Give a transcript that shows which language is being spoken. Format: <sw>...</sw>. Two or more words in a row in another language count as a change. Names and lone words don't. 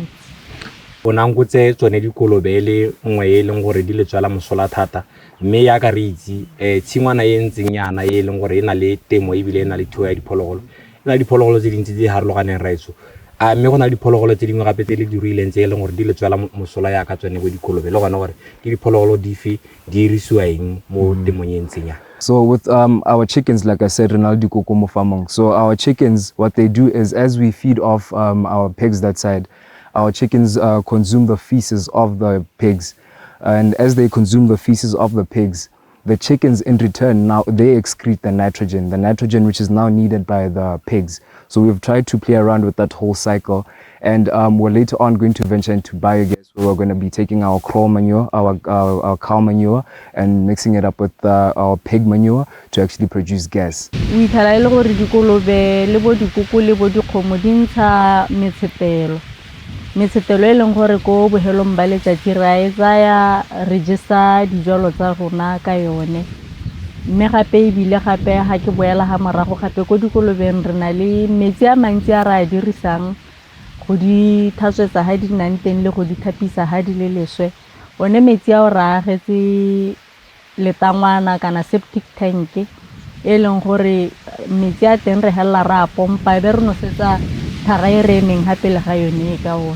<tn>O nankotse tsone dikolobe le nngwe e leng gore di le tswela mosola thata mme ya ka re itse tshingwana e ntseng yana e leng gore e na le temo e bile e na le thuo ya diphologolo e na diphologolo tse dintsi tse di harologaneng raitso a mme go na le diphologolo tse dingwe gape tse le di ruileng tse e leng gore di le tswela mosola ya ka tsone go dikolobe le gona gore ke diphologolo dife di irisiwa eng mo temong e ntseng yana.</tn> <en>So with our chickens, like I said, Ronaldo Kokomo Famong. So our chickens, what they do is as we feed off our pigs that side, our chickens consume the feces of the pigs. And as they consume the feces of the pigs, the chickens in return, now they excrete the nitrogen which is now needed by the pigs. So we've tried to play around with that whole cycle. And we're later on going to venture into biogas. We're going to be taking our crow manure, our cow manure, and mixing it up with our pig manure to actually produce gas. We try to go to</en> <tn>dikolobe le bo dikoko le bo dikgomo di ntsha metshepelo e leng gore ko bohelong ba letsatsi ra e tsaya register dijalo tsa rona ka yone mme gape ebile gape ga ke boela ga morago gape ko dikolobeng re na le metsi a mantsi a ra a dirisang go di tlhatswetsa ha di nang teng le go di thapisa ha di le leswe one metsi a o ra agetse letangwana kana</tn> <en>septic tank</en> <tn>e leng gore metsi a teng re hella ra pompa be re nosetsa thara e reneng hape le ga yone e ka ona.</tn>